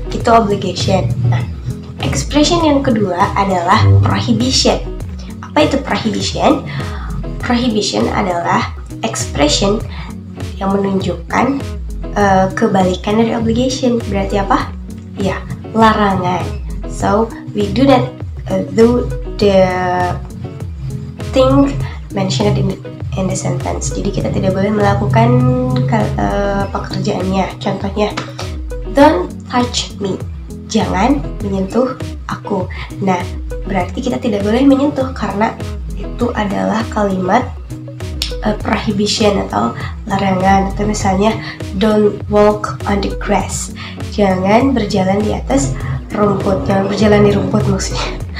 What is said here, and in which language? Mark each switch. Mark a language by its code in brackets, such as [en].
[id] Itu obligation. Nah, expression yang kedua adalah prohibition. Apa itu prohibition? Prohibition adalah expression yang menunjukkan kebalikan dari obligation. Berarti apa? Ya, larangan. [en] So, we do not do the thing mentioned in the sentence. [id] Jadi kita tidak boleh melakukan pekerjaannya. Contohnya, [en] don't touch me. [id] Jangan menyentuh aku. Nah, berarti kita tidak boleh menyentuh karena itu adalah kalimat prohibition atau larangan. Atau misalnya, [en] don't walk on the grass. [id] Jangan berjalan di atas rumput. Jangan berjalan di rumput maksudnya.